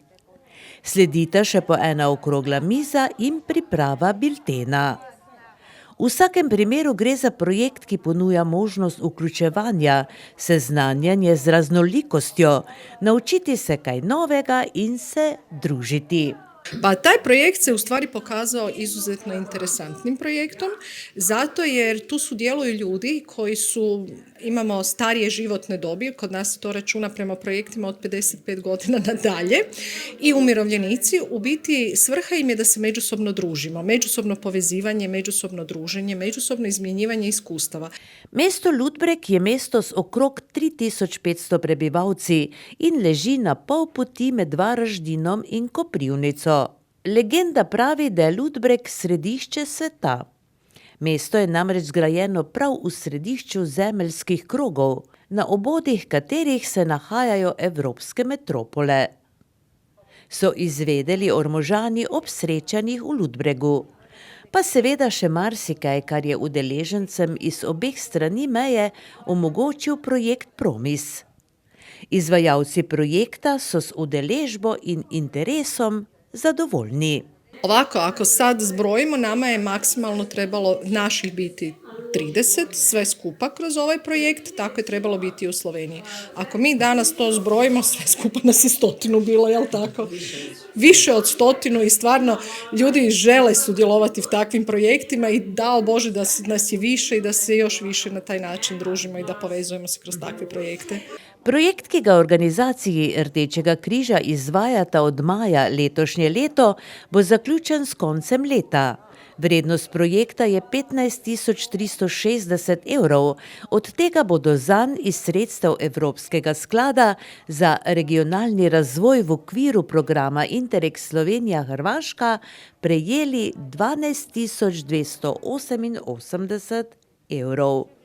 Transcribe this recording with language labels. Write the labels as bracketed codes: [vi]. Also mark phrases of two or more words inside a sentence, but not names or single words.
[sl] Sledita še po ena okrogla miza in priprava biltena. V vsakem primeru gre za projekt, ki ponuja možnost vključevanja, seznanjanje z raznolikostjo, naučiti se kaj novega in se družiti. [hr] Pa taj projekt se u stvari pokazao izuzetno interesantnim projektom, zato jer tu sudjeluju ljudi koji imamo starije životne dobi, kod nas se to računa prema projektima od 55 godina nadalje, i umirovljenici. U biti svrha im je da se međusobno družimo, međusobno povezivanje, međusobno druženje, međusobno izmjenjivanje iskustava. [sl] Mesto Ludbreg je mesto s okrog 3500 prebivalci in leži na pol poti med Varaždinom in Koprivnico. Legenda pravi, da je Ludbreg središče sveta. Mesto je namreč zgrajeno prav v središču zemeljskih krogov, na obodih katerih se nahajajo evropske metropole. So izvedeli Ormožani ob srečanjih v Ludbregu. Pa seveda še marsikaj, kar je udeležencem iz obeh strani meje omogočil projekt Promis. Izvajalci projekta so s udeležbo in interesom zadovoljni. [hr] Ovako, ako sad zbrojimo, nama je maksimalno trebalo naših biti 30, sve skupa kroz ovaj projekt, tako je trebalo biti i u Sloveniji. Ako mi danas to zbrojimo, sve skupa nas je 100 bilo, jel tako? Više od 100 i stvarno ljudi žele sudjelovati u takvim projektima i dao Bože da nas je više i da se još više na taj način družimo i da povezujemo se kroz takve projekte. [sl] Projekt, ki ga organizaciji Rdečega križa izvajata od maja letošnje leto, bo zaključen s koncem leta. Vrednost projekta je 15.360 evrov, od tega bodo zanj iz sredstev Evropskega sklada za regionalni razvoj v okviru programa Interreg Slovenija-Hrvaška prejeli 12.288 evrov.